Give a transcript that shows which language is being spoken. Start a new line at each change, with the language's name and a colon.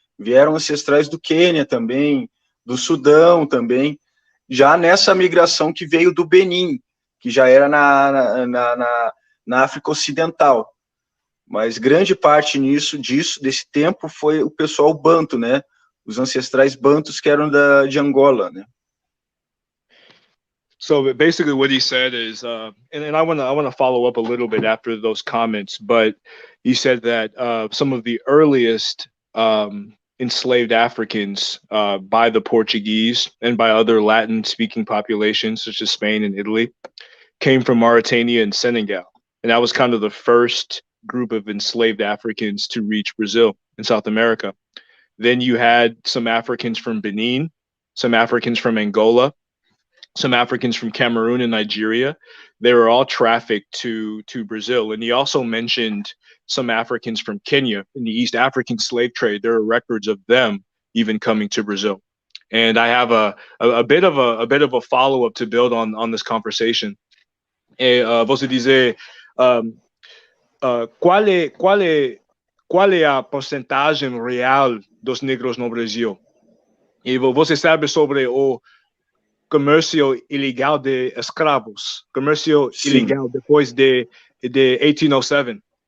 Portuguese: Vieram ancestrais do Quênia também, do Sudão também, já nessa migração que veio do Benin, que já era na África Ocidental. Mas grande parte desse tempo foi o pessoal banto, né? Os ancestrais bantos que eram de Angola, né?
English: So basically what he said is, and I want to follow up a little bit after those comments, but he said that some of the earliest enslaved Africans by the Portuguese and by other Latin-speaking populations, such as Spain and Italy, came from Mauritania and Senegal. And that was kind of the first group of enslaved Africans to reach Brazil in South America. Then you had some Africans from Benin, some Africans from Angola, some Africans from Cameroon and Nigeria. They were all trafficked to Brazil. And he also mentioned some Africans from Kenya in the East African slave trade. There are records of them even coming to Brazil. And I have a bit of a follow-up to build on this conversation.
Portuguese: Você dizer qual é a porcentagem real dos negros no Brasil? E você sabe sobre o comércio ilegal de escravos, comércio ilegal depois de 1807.